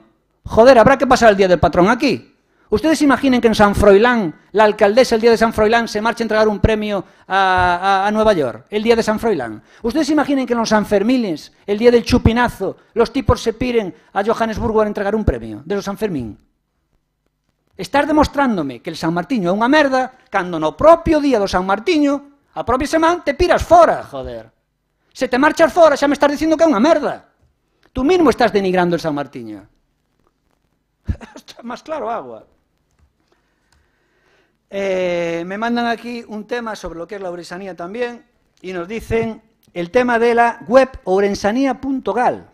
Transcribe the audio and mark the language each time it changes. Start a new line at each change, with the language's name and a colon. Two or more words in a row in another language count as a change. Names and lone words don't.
Spanish: Joder, habrá que pasar el día del patrón aquí. Ustedes imaginen que en San Froilán, la alcaldesa el día de San Froilán se marcha a entregar un premio a Nueva York, el día de San Froilán. Ustedes imaginen que en los Sanfermines, el día del chupinazo, los tipos se piren a Johannesburgo a entregar un premio de los Sanfermín.
Galician: Estás demostrándome que el San Martiño é unha merda cando no propio día do San Martiño, a propia semana, te piras fora, joder. Se te marchas fora xa me estás dicindo que é unha merda.
Spanish: Tú mismo estás denigrando el San Martiño. Está más claro agua. Me mandan aquí un tema sobre lo que es la Ourensanía también y nos dicen el tema de la web ourensanía.gal.